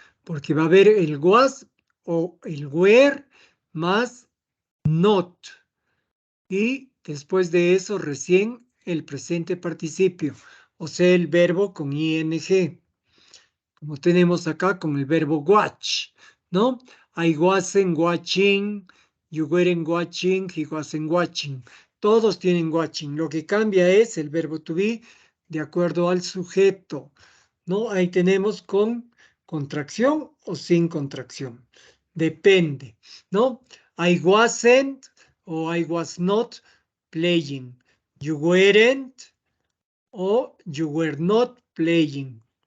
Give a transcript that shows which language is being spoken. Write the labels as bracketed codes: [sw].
[es] Porque va a haber el was o el were más not. Y después de eso recién el presente participio, o sea, el verbo con ing, como tenemos acá con el verbo watch, ¿no? [en] I wasn't watching, you weren't watching, he wasn't watching. [es] Todos tienen watching. Lo que cambia es el verbo to be de acuerdo al sujeto, ¿no? Ahí tenemos con contracción o sin contracción. Depende, ¿no? [en] I wasn't o I was not playing. You weren't o you were not playing.